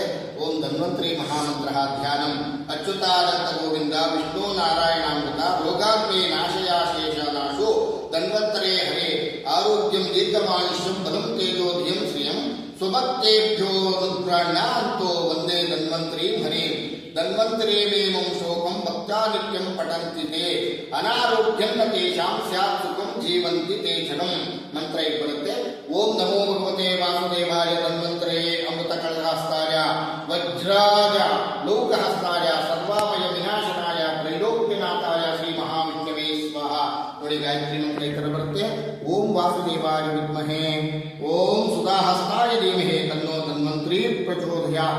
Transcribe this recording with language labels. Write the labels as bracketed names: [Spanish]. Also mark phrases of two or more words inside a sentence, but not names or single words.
[Sanskrit] ಓಂ ಧನ್ವಂತರಿ ಮಹಾಮಂತ್ರ ಧ್ಯಾನಂ ಅಚ್ಯುತಾನಂತ ಗೋವಿಂದ ವಿಷ್ಣು ನಾರಾಯಣಾಮೃತ ರೋಗಾಗ್ನೇ ನಾಶಯಾಶೇಷ ನಾಶೋ ಧನ್ವಂತರೇ ಹರೇ ಆರೋಗ್ಯಂ ದೀರ್ಘಮಾಯುಷ್ಯಂ ಬಲಂ ತೇಜೋ ಧಿಯಂ ಶ್ರಿಯಂ ಸ್ವಭಕ್ತೇಭ್ಯೋ ನುಗ್ರಾಣ್ಯಾಂತೋ ವಂದೇ ಧನ್ವಂತರಿ ಹರೇ. ಧನ್ವಂತರೇಮೇಮಂ ಶೋಕಂ ಭಕ್ತ್ಯಾ ನಿತ್ಯಂ ಪಠಂತಿ ತೇ ಅನಾರೋಗ್ಯಂ ನ ತೇಷಾಂ ಸ್ಯಾತ್ ಸುಖಂ ಜೀವಂತಿ ತೇ ಕ್ಷಣಂ. [Kannada] ಮಂತ್ರ ಬರುತ್ತೆ. [Sanskrit] ಓಂ ನಮೋ ಭಗವತೆ ವಾಸುದೇವಾಯ ಧನ್ವಂತರೇ ಅಮೃತ ಕಳಹಸ್ತಾಯ ವಜ್ರಾಜ ಲೋಕಹಸ್ತಾಯ ಸರ್ವಾಮಯ ವಿನಾಶನಾಯ ತ್ರೈಲೋಕ್ಯನಾಥಾಯ ಶ್ರೀ ಮಹಾವಿಷ್ಣವೇ ಸ್ವಾಹ. [Kannada] ನೋಡಿ, ಗಾಯತ್ರಿ ಮಂತ್ರ ಈ ತರ ಬರುತ್ತೆ. [Sanskrit] ಓಂ ವಾಸುದೇವಾಯ ವಿದ್ಮಹೇ ಓಂ ಸುಧಾಹಸ್ತಾಯ ಧೀಮಹಿ ತನ್ನೋ ಧನ್ವಂತರಿ ಪ್ರಚೋದಯಾತ್.